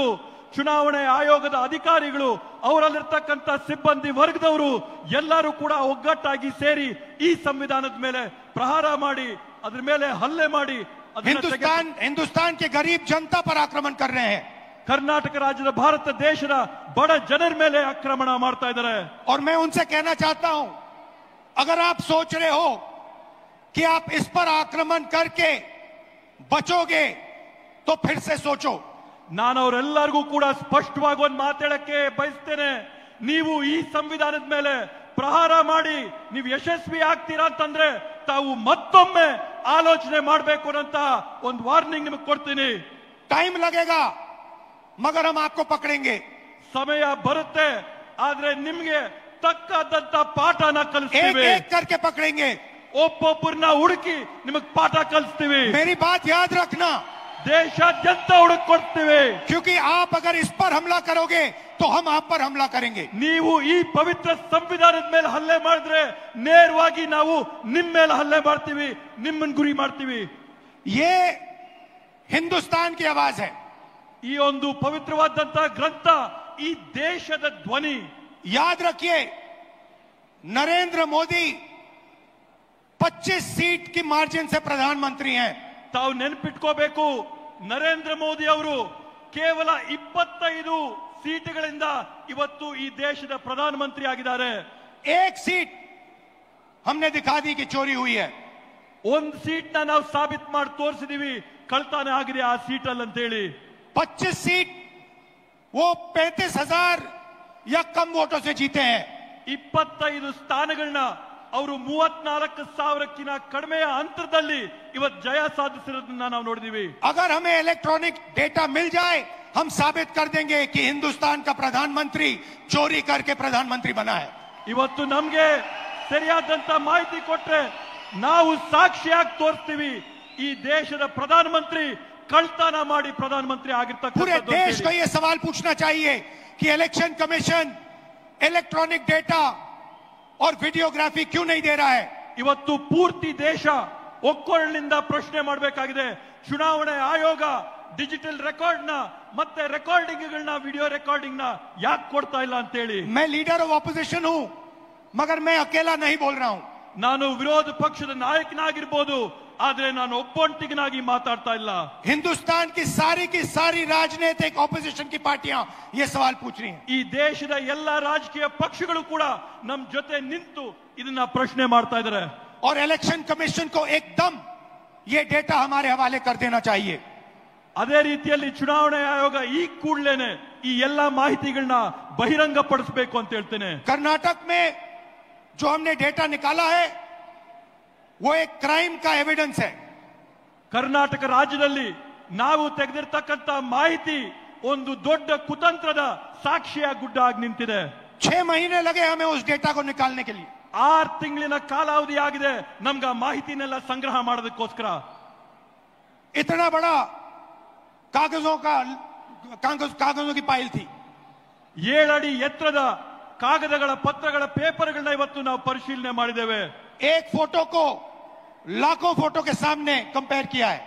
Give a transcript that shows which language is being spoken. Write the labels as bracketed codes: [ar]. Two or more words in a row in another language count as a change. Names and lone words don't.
[kn] ಚುನಾವಣೆ ಆಯೋಗದ ಅಧಿಕಾರಿಗಳು ಅವರಲ್ಲಿರ್ತಕ್ಕಂಥ ಸಿಬ್ಬಂದಿ ವರ್ಗದವರು ಎಲ್ಲರೂ ಕೂಡ ಒಗ್ಗಟ್ಟಾಗಿ ಸೇರಿ ಈ ಸಂವಿಧಾನದ ಮೇಲೆ ಪ್ರಹಾರ ಮಾಡಿ ಅದ್ರ ಮೇಲೆ ಹಲ್ಲೆ ಮಾಡಿ [hi] हिंदुस्तान के गरीब जनता पर आक्रमण कर रहे हैं। [kn] ಕರ್ನಾಟಕ ರಾಜ್ಯದ ಭಾರತ ದೇಶದ ಬಡ ಜನರ ಮೇಲೆ ಆಕ್ರಮಣ ಮಾಡ್ತಾ ಇದ್ದಾರೆ। [hi] और मैं उनसे कहना चाहता हूं, अगर आप सोच रहे हो कि आप इस पर आक्रमण करके बचोगे तो फिर से सोचो। [kn] ನಾನು ಅವರೆಲ್ಲರಿಗೂ ಕೂಡ ಸ್ಪಷ್ಟವಾಗಿ ಒಂದು ಮಾತಾಡಕ್ಕೆ ಬಯಸ್ತೇನೆ, ನೀವು ಈ ಸಂವಿಧಾನದ ಮೇಲೆ ಪ್ರಹಾರ ಮಾಡಿ ನೀವು ಯಶಸ್ವಿ ಆಗ್ತೀರಾ ಅಂತಂದ್ರೆ ತಾವು ಮತ್ತೊಮ್ಮೆ ಆಲೋಚನೆ ಮಾಡಬೇಕು ಅಂತ ಒಂದು ವಾರ್ನಿಂಗ್ ನಿಮಗೆ ಕೊಡ್ತೀನಿ। [hi] टाइम लगेगा मगर हम आपको पकड़ेंगे। [kn] ಸಮಯ ಬರುತ್ತೆ, ಆದ್ರೆ ನಿಮ್ಗೆ ತಕ್ಕದಂತ ಪಾಠನ ಕಲಿಸ್ತೀವಿ। [hi] एक एक करके पकड़ेंगे, [kn] ಒಬ್ಬೊಬ್ಬರನ್ನ ಹುಡುಕಿ ನಿಮಗೆ ಪಾಠ ಕಲಿಸ್ತೀವಿ। [hi] मेरी बात याद रखना, [kn] ದೇಶಾದ್ಯಂತ ಹುಡುಕಿ ಕೊಡ್ತೀವಿ। [hi] क्योंकि आप अगर इस पर हमला करोगे तो हम आप पर हमला करेंगे। [kn] ನೀವು ಈ ಪವಿತ್ರ ಸಂವಿಧಾನದ ಮೇಲೆ ಹಲ್ಲೆ ಮಾಡಿದ್ರೆ ನೇರವಾಗಿ ನಾವು ನಿಮ್ಮ ಮೇಲೆ ಹಲ್ಲೆ ಮಾಡ್ತೀವಿ, ನಿಮ್ಮನ್ನ ಗುರಿ ಮಾಡ್ತೀವಿ। [hi] ये हिंदुस्तान की आवाज है, [kn] ಈ ಒಂದು ಪವಿತ್ರವಾದಂತ ಗ್ರಂಥ ಈ ದೇಶದ ಧ್ವನಿ। [hi] याद रखिए, नरेंद्र मोदी 25 सीट की मार्जिन से प्रधानमंत्री हैं। [kn] ತಾವು ನೆನಪಿಟ್ಕೋಬೇಕು, ನರೇಂದ್ರ ಮೋದಿ ಅವರು ಕೇವಲ 25 ಸೀಟುಗಳಿಂದ ಇವತ್ತು ಈ ದೇಶದ ಪ್ರಧಾನಮಂತ್ರಿ ಆಗಿದ್ದಾರೆ। [hi] एक सीट हमने दिखा दी कि चोरी हुई है, [kn] ಒಂದು ಸೀಟ್ ನಾವು ಸಾಬೀತು ಮಾಡಿ ತೋರಿಸಿದೀವಿ ಕಳ್ತನ ಆಗಿದೆ ಆ ಸೀಟ್ ಅಲ್ಲಿ ಅಂತ ಹೇಳಿ। [hi] 25 सीट वो 35,000 या कम वोटों से जीते हैं। [kn] 25 ಸ್ಥಾನಗಳನ್ನ ಅವರು 34,000ಕ್ಕಿಂತ ಕಡಿಮೆಯ ಅಂತರದಲ್ಲಿ ಇವತ್ತು ಜಯ ಸಾಧಿಸಿರೋದನ್ನ ನಾವು ನೋಡಿದೀವಿ। [hi] अगर हमें [en] electronic data [hi] मिल जाए, हम साबित कर देंगे कि हिंदुस्तान का प्रधानमंत्री चोरी करके प्रधानमंत्री बना है। [kn] ಇವತ್ತು ನಮ್ಗೆ ಸರಿಯಾದಂತ ಮಾಹಿತಿ ಕೊಟ್ರೆ ನಾವು ಸಾಕ್ಷಿಯಾಗಿ ತೋರಿಸ್ತೀವಿ ಈ ದೇಶದ ಪ್ರಧಾನಮಂತ್ರಿ ಕಳ್ತನ ಮಾಡಿ ಪ್ರಧಾನಮಂತ್ರಿ ಆಗಿರ್ತಕ್ಕಂಥ। [hi] पूरे देश को यह सवाल पूछना चाहिए कि [en] election commission electronic data [hi] और वीडियोग्राफी क्यों नहीं दे रहा है। [kn] ಇವತ್ತು ಪೂರ್ತಿ ದೇಶ ಒಕ್ಕೊರಳಿನಿಂದ ಪ್ರಶ್ನೆ ಮಾಡಬೇಕಾಗಿದೆ, ಚುನಾವಣೆ ಆಯೋಗ [en] digital record [kn] ನ ಮತ್ತೆ ರೆಕಾರ್ಡಿಂಗ್ಗಳನ್ನ [en] video recording [kn] ನ ಯಾಕೆ ಕೊಡ್ತಾ ಇಲ್ಲ ಅಂತ ಹೇಳಿ। [hi] मैं [en] leader of opposition [hi] हूं मगर मैं अकेला नहीं बोल रहा हूं। [kn] ನಾನು ವಿರೋಧ ಪಕ್ಷದ ನಾಯಕನಾಗಿರ್ಬೋದು, ಆದ್ರೆ ನಾನು ಒಬ್ಬೊಂಟಿಗನಾಗಿ ಮಾತಾಡ್ತಾ ಇಲ್ಲ। [hi] हिंदुस्तान की सारी राजनीतिक ऑपोजिशन की पार्टियां ये सवाल पूछ रही हैं। [kn] ಈ ದೇಶದ ಎಲ್ಲ ರಾಜಕೀಯ ಪಕ್ಷಗಳು ಕೂಡ ನಮ್ಮ ಜೊತೆ ನಿಂತು ಇದನ್ನ ಪ್ರಶ್ನೆ ಮಾಡ್ತಾ ಇದ್ದಾರೆ। [hi] और [en] election commission [hi] को एकदम ये डेटा हमारे हवाले कर देना चाहिए। [kn] ಅದೇ ರೀತಿಯಲ್ಲಿ ಚುನಾವಣಾ ಆಯೋಗ ಈ ಕೂಡಲೇನೆ ಈ ಎಲ್ಲಾ ಮಾಹಿತಿಗಳನ್ನ ಬಹಿರಂಗ ಪಡಿಸಬೇಕು ಅಂತ ಹೇಳ್ತೇನೆ। [hi] कर्नाटक में जो हमने डेटा निकाला है वो एक क्राइम का एविडेंस है। [kn] ಕರ್ನಾಟಕ ರಾಜ್ಯದಲ್ಲಿ ನಾವು ತೆಗೆದಿರ್ತಕ್ಕಂತ ಮಾಹಿತಿ ಒಂದು ದೊಡ್ಡ ಕುತಂತ್ರದ ಸಾಕ್ಷಿಯಾಗಿ ಗುಡ್ಡಾಗಿ ನಿಂತಿದೆ। [hi] 6 महीने लगे हमें उस डेटा को निकालने के लिए। [kn] 6 ತಿಂಗಳಿನ ಕಾಲಾವಧಿ ಆಗಿದೆ ನಮ್ಗ ಮಾಹಿತಿನೆಲ್ಲ ಸಂಗ್ರಹ ಮಾಡೋದಕ್ಕೋಸ್ಕರ। [hi] इतना बड़ा कागजों की फाइल थी। [kn] 7 ಅಡಿ ಎತ್ತರದ ಕಾಗದಗಳ ಪತ್ರಗಳ ಪೇಪರ್ಗಳನ್ನ ಇವತ್ತು ನಾವು ಪರಿಶೀಲನೆ ಮಾಡಿದ್ದೇವೆ। [hi] एक फोटो को लाखों फोटो के सामने कंपेयर किया है।